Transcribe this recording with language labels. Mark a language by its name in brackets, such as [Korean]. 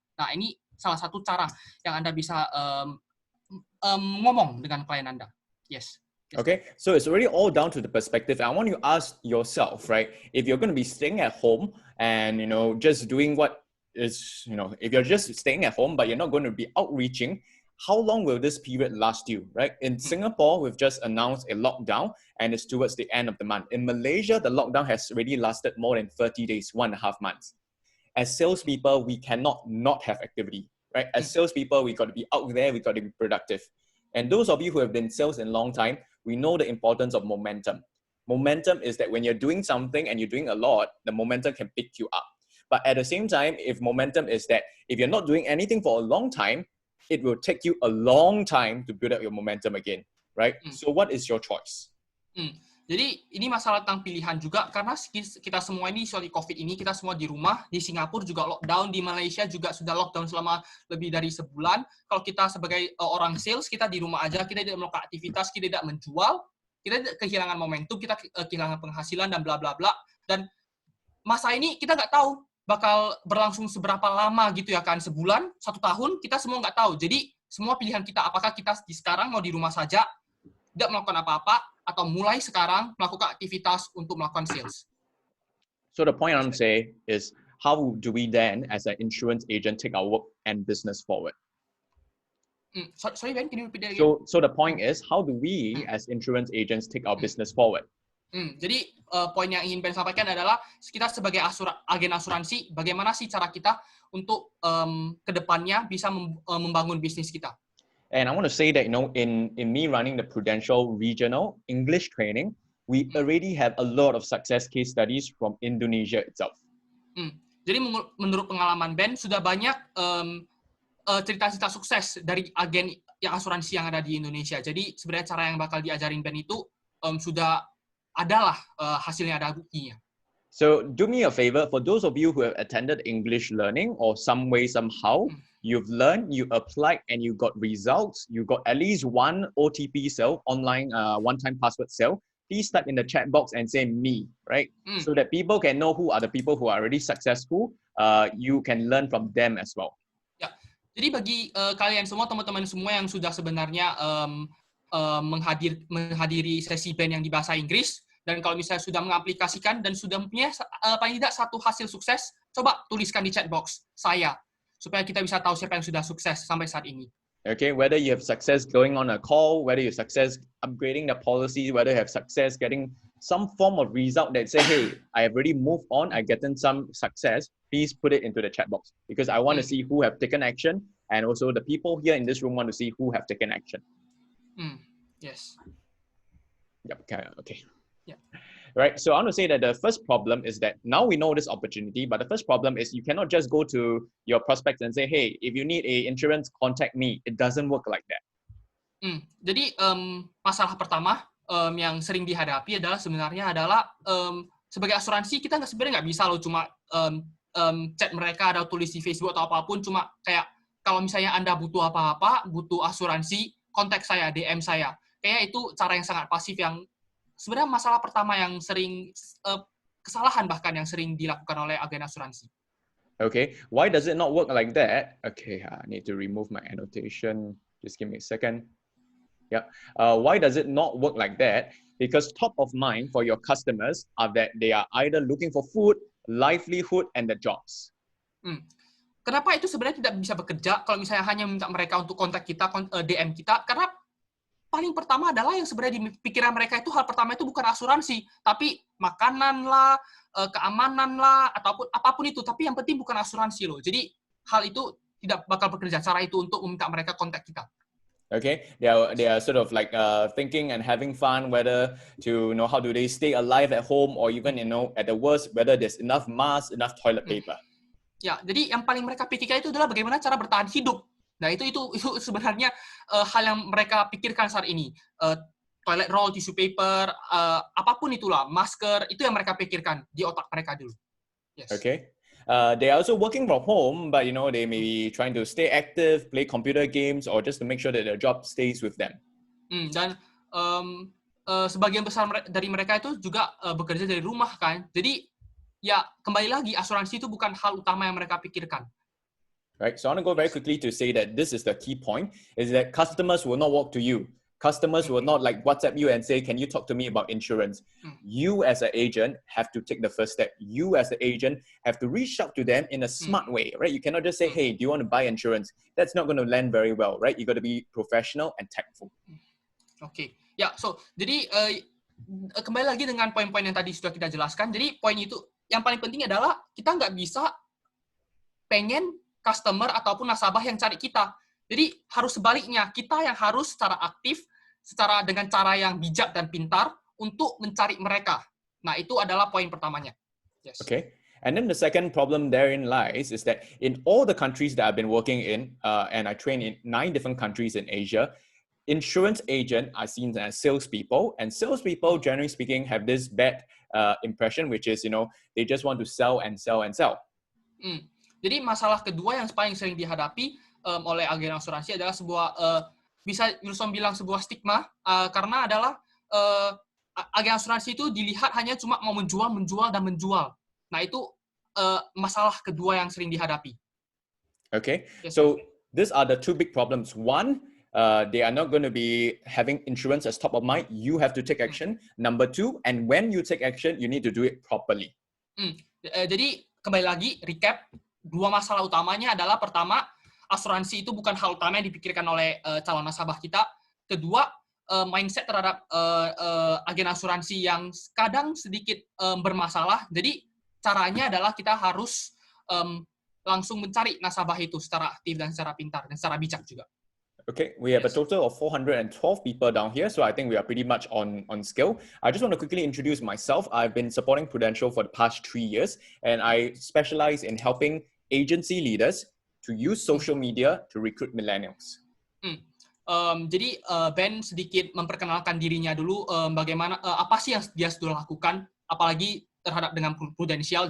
[Indonesian] Nah, ini salah satu cara yang Anda bisa ngomong dengan klien Anda. [English] Yes. Okay, so it's really all down to the perspective. I want you to ask yourself, right? If you're going to be staying at home and, just doing what is, if you're just staying at home, but you're not going to be outreaching, how long will this period last you, right? In Singapore, we've just announced a lockdown and it's towards the end of the month. In Malaysia, the lockdown has already lasted more than 30 days, 1.5 months. As salespeople, we cannot not have activity, right? As salespeople, we got to be out there, we got to be productive. And those of you who have been in sales in a long time, we know the importance of momentum. Momentum is that when you're doing something and you're doing a lot, the momentum can pick you up. But at the same time, if momentum is that if you're not doing anything for a long time, it will take you a long time to build up your momentum again, right? So what is your choice? [Indonesian] Jadi ini masalah tentang pilihan juga, karena kita semua ini soal COVID ini, kita semua di rumah, di Singapura juga lockdown, di Malaysia juga sudah lockdown selama lebih dari sebulan. Kalau kita sebagai orang sales, kita di rumah aja, kita tidak melakukan aktivitas, kita tidak menjual, kita kehilangan momentum, kita kehilangan penghasilan dan bla bla bla. Dan masa ini kita nggak tahu bakal berlangsung seberapa lama gitu ya kan, sebulan, 1 tahun, kita semua nggak tahu. Jadi semua pilihan kita, apakah kita sekarang mau di rumah saja, tidak melakukan apa-apa, atau mulai sekarang melakukan aktivitas untuk melakukan sales. [English] So the point I'm saying is, how do we then, as an insurance agent, take our work and business forward? Sorry Ben, can you repeat that again? So the point is, how do we, as insurance agents, take our business forward? [Indonesian] Jadi poin yang ingin Ben sampaikan adalah kita sebagai agen asuransi, bagaimana sih cara kita untuk kedepannya bisa membangun bisnis kita. [English] And I want to say that, in me running the Prudential Regional English training, we already have a lot of success case studies from Indonesia itself. [Indonesian] Jadi menurut pengalaman Ben, sudah banyak cerita-cerita sukses dari agen yang asuransi yang ada di Indonesia. Jadi sebenarnya cara yang bakal diajarin Ben itu sudah adalah hasilnya, ada buktinya. [English] So do me a favor, for those of you who have attended English learning or some way, somehow, you've learned, you applied, and you got results, you got at least one OTP sale, online one-time password sale, please type in the chat box and say me, right? So that people can know who are the people who are already successful. You can learn from them as well. [Indonesian] Ya, jadi bagi kalian semua, teman-teman semua yang sudah sebenarnya menghadiri sesi Ben yang di bahasa Inggris, dan kalau misalnya sudah mengaplikasikan dan sudah mempunyai paling tidak satu hasil sukses, coba tuliskan di chat box saya, supaya kita bisa tahu siapa yang sudah sukses sampai saat ini. [English] Okay, whether you have success going on a call, whether you have success upgrading the policy, whether you have success getting some form of result that say, hey, I have already moved on, I've gotten some success, please put it into the chat box, because I want to see who have taken action, and also the people here in this room want to see who have taken action. Yes. Yep. Okay. Yeah. Right. So I want to say that the first problem is that now we know this opportunity, but the first problem is you cannot just go to your prospects and say, hey, if you need a insurance, contact me. It doesn't work like that. [Indonesian] Jadi masalah pertama yang sering dihadapi adalah sebenarnya adalah sebagai asuransi kita sebenarnya nggak bisa loh cuma chat mereka atau tulis di Facebook atau apapun, cuma kayak kalau misalnya Anda butuh apa-apa, butuh asuransi, kontak saya, DM saya. Kayak itu cara yang sangat pasif yang sebenarnya masalah pertama yang sering kesalahan bahkan yang sering dilakukan oleh agen asuransi. [English] Okay, why does it not work like that? Okay, I need to remove my annotation. Just give me a second. Yeah. Why does it not work like that? Because top of mind for your customers are that they are either looking for food, livelihood, and the jobs. [Indonesian] Kenapa itu sebenarnya tidak bisa bekerja kalau misalnya hanya minta mereka untuk kontak kita, DM kita? Karena paling pertama adalah yang sebenarnya di pikiran mereka itu hal pertama itu bukan asuransi, tapi makanan lah, keamanan lah, ataupun apapun itu. Tapi yang penting bukan asuransi loh. Jadi hal itu tidak bakal bekerja cara itu untuk meminta mereka kontak kita. [English] Okay, they are sort of like thinking and having fun whether to know how do they stay alive at home or even at the worst whether there's enough masks, enough toilet paper. [Indonesian] Ya, jadi yang paling mereka pikirkan itu adalah bagaimana cara bertahan hidup. Nah, itu sebenarnya hal yang mereka pikirkan saat ini. Toilet roll, tissue paper, apapun itulah, masker, itu yang mereka pikirkan di otak mereka dulu. Yes. [English] Okay. They are also working from home, but they may be trying to stay active, play computer games, or just to make sure that their job stays with them. [Indonesian] Dan sebagian besar dari mereka itu juga bekerja dari rumah kan. Jadi ya kembali lagi asuransi itu bukan hal utama yang mereka pikirkan. [English] Right. So I want to go very quickly to say that this is the key point: is that customers will not walk to you. Customers will not like WhatsApp you and say, can you talk to me about insurance? You as an agent have to take the first step. You as the agent have to reach out to them in a smart way, right? You cannot just say, hey, do you want to buy insurance? That's not going to land very well, right? You got to be professional and tactful. [Indonesian] Okay. Ya, so jadi kembali lagi dengan poin-poin yang tadi sudah kita jelaskan. Jadi poin itu yang paling penting adalah kita nggak bisa pengen customer ataupun nasabah yang cari kita. Jadi harus sebaliknya, kita yang harus secara aktif, dengan cara yang bijak dan pintar untuk mencari mereka. Nah, itu adalah poin pertamanya. [English] Yes. Okay. And then the second problem therein lies is that in all the countries that I've been working in, and I train in 9 different countries in Asia, insurance agent are seen as salespeople, and salespeople, generally speaking, have this bad impression, which is, they just want to sell and sell and sell. [Indonesian] Jadi masalah kedua yang paling sering dihadapi oleh agen asuransi adalah sebuah bisa Wilson bilang sebuah stigma karena adalah agen asuransi itu dilihat hanya cuma mau menjual. Nah, itu masalah kedua yang sering dihadapi. [English] Okay. Yes. So these are the 2 big problems. One, they are not going to be having insurance as top of mind. You have to take action. Number 2, and when you take action, you need to do it properly. [Indonesian] Jadi kembali lagi recap, 2 masalah utamanya adalah pertama, asuransi itu bukan hal utama yang dipikirkan oleh calon nasabah kita. Kedua, mindset terhadap agen asuransi yang kadang sedikit bermasalah. Jadi caranya adalah kita harus langsung mencari nasabah itu secara aktif dan secara pintar dan secara bijak juga. [English] Okay, we have a total of 412 people down here, so I think we are pretty much on skill. I just want to quickly introduce myself. I've been supporting Prudential for the past 3 years, and I specialize in helping agency leaders to use social media to recruit millennials. [Indonesian] Jadi Ben sedikit memperkenalkan dirinya dulu, bagaimana apa sih yang dia sudah lakukan, apalagi terhadap dengan Prudential.